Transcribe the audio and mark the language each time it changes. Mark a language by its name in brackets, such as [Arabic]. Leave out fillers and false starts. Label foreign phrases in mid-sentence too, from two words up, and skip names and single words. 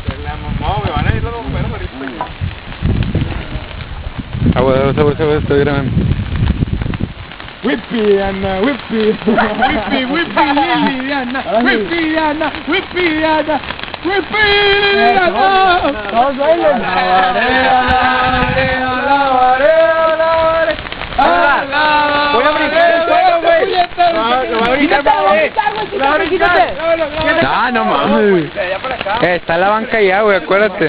[Spanish] la mamá, me van a ir los bomberos ahorita. Agua, estoy grabando. Whippy, Ana, whippy. Whippy, whippy, Liliana. Whippy, Ana, whippy, Ana. Whippy, Liliana. Todos bailen. Voy a brincar el suelo, güey. No, voy a brincar, güey. No mames. Está la banca ya, güey, acuérdate.